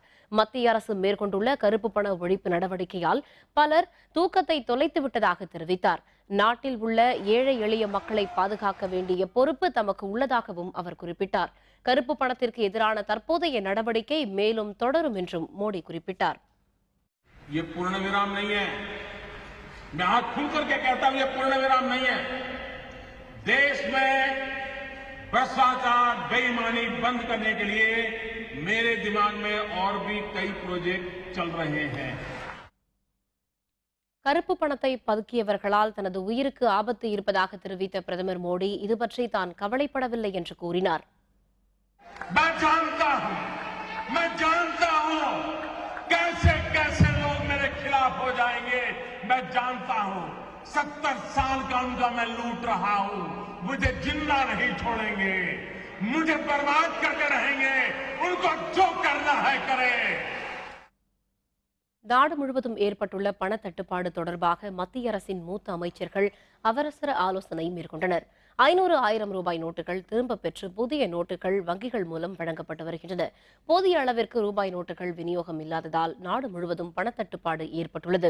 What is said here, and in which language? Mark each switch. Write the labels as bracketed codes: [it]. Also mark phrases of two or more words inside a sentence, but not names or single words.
[ta] மத்திய அரசு மேற்கொண்டுள்ள கருப்பு பண ஒழிப்பு நடவடிக்கையால் பலர் தூக்கத்தை தொலைத்து விட்டதாக தெரிவித்தார். நாட்டில் உள்ள ஏழை எளிய மக்களை பாதுகாக்க வேண்டிய பொறுப்பு தமக்கு உள்ளதாகவும் அவர் குறிப்பிட்டார். கருப்பு பணத்திற்கு எதிரான தற்போதைய நடவடிக்கை மேலும் தொடரும் என்றும் மோடி குறிப்பிட்டார். [hi] ये पूर्ण विराम नहीं है, मैं हाथ खुल करके कहता हूं, ये पूर्ण विराम नहीं है। देश में भ्रष्टाचार बेईमानी बंद करने के लिए मेरे दिमाग में और भी कई प्रोजेक्ट चल रहे हैं. [ta] கருப்பு பணத்தை பதுக்கியவர்களால் தனது உயிருக்கு ஆபத்து இருப்பதாக தெரிவித்த பிரதமர் மோடி இது பற்றி தான் கவலைப்படவில்லை என்று கூறினார். [hi] मैं जानता हूं कैसे कैसे लोग मेरे खिलाफ हो जाएंगे. मैं जानता हूं 70 साल का उनका मैं लूट रहा हूं. मुझे जिंदा नहीं छोड़ेंगे, मुझे बर्बाद करके रहेंगे. उनको जो करना है करे. [ta] நாடு முழுவதும் ஏற்பட்டுள்ள பண தட்டுப்பாடு தொடர்பாக மத்திய அரசின் மூத்த அமைச்சர்கள் அவசர ஆலோசனை மேற்கொண்டனர். 500,000 ரூபாய் நோட்டுகள் திரும்பப் பெற்று புதிய நோட்டுகள் வங்கிகள் மூலம் வழங்கப்பட்டு வருகின்றன. போதிய அளவிற்கு ரூபாய் நோட்டுகள் விநியோகம் இல்லாததால் நாடு முழுவதும் பணத்தட்டுப்பாடு ஏற்பட்டுள்ளது.